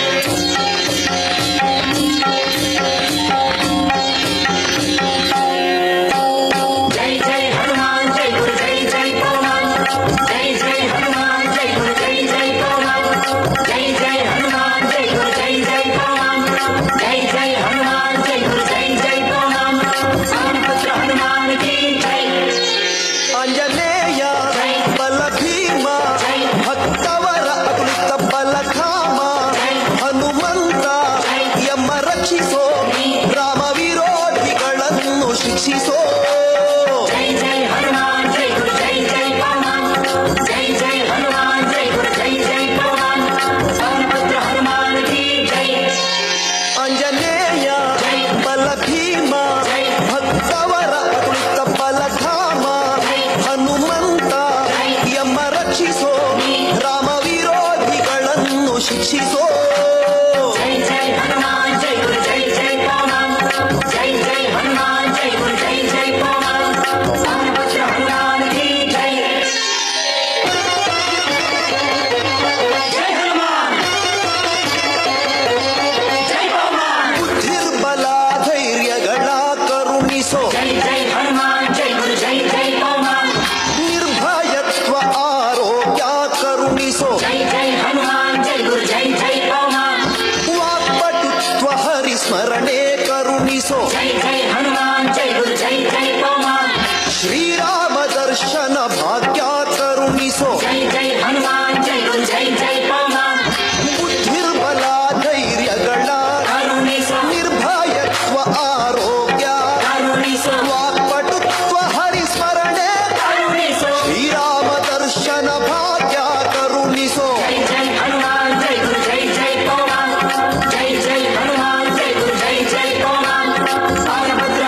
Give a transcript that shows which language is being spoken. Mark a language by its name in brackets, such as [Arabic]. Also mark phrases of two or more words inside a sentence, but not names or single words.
[Hindi] जय जय हनुमान जय गुरु जय जय हनुमान जय जय हनुमान जय गुरु जय जय हनुमान जय जय हनुमान जय गुरु जय जय हनुमान जय जय हनुमान जय गुरु जय जय हनुमान पवन पुत्र हनुमान की जय. [Kannada] ಅಂಜನೇಯ ಬಲ ಭೀಮಾ ಭಕ್ತವರ ಅತುಲಿತ ಬಲ ಧಾಮಾ ಹನುಮಂತ ಎಮ್ಮ ರಕ್ಷಿಸೋ ರಾಮ ವಿರೋಧಿಗಳನ್ನು ಶಿಕ್ಷಿಸೋ. [Hindi] जय जय हनुमान जय गुरु जय जय हनुमान जय जय हनुमान जय गुरु जय जय हनुमान पवन पुत्र हनुमान की जय. [Kannada] ಅಂಜನೇಯ ಬಲ ಭೀಮ ಭಕ್ತವರ ಅತುಲಿತ ಬಲ ಧಾಮ ಹನುಮಂತ ಎಮ್ಮ ರಕ್ಷಿಸೋ ರಾಮ ವಿರೋಧಿಗಳನ್ನು ಶಿಕ್ಷಿಸೋ. [Hindi] जय जय हनुमान जय गुरु जय जय हनुमान जय जय हनुमान जय गुरु जय जय हनुमान पवन पुत्र हनुमान की जय. जय हनुमान जय हनुमान. [Kannada] ಬುದ್ಧಿರ್ಬಲ ಧೈರ್ಯಗಳ ಕರುಣಿಸೋ. [Hindi] जय जय हनुमान जय गुरु जय जय हनुमान [Kannada] ನಿರ್ಭಯತ್ವ ಆರೋಗ್ಯ ಕರುಣಿಸೋ. [Hindi] जय जय हनुमान जय गुरु जय जय हनुमान [Kannada] ವಾಕ್ಪಟುತ್ವ ಹರಿಸ್ಮರಣೆ ಕರುಣಿಸೋ. [Hindi] जय जय हनुमान जय गुरु जय जय हनुमान [Kannada] ಶ್ರೀರಾಮ ದರ್ಶನ ಭಾಗ್ಯ ಕರುಣಿಸೋ. [Hindi] जय जय हनुमान जय गुरु जय जय हनुमान [Kannada] ಬುದ್ಧಿರ್ಬಲ ಧೈರ್ಯಗಳ करुणिसो ನಿರ್ಭಯತ್ವ ಆರೋಗ್ಯ करुणिसो ವಾಕ್ಪಟುತ್ವ ಹರಿಸ್ಮರಣೆ करुणिसो. ಶ್ರೀರಾಮ ದರ್ಶನ ಭಾಗ್ಯ ಕರುಣಿಸೋ. [Hindi] जय जय हनुमान जय गुरु जय जय हनुमान जय जय हनुमान जय गुरु जय जय हनुमान पवन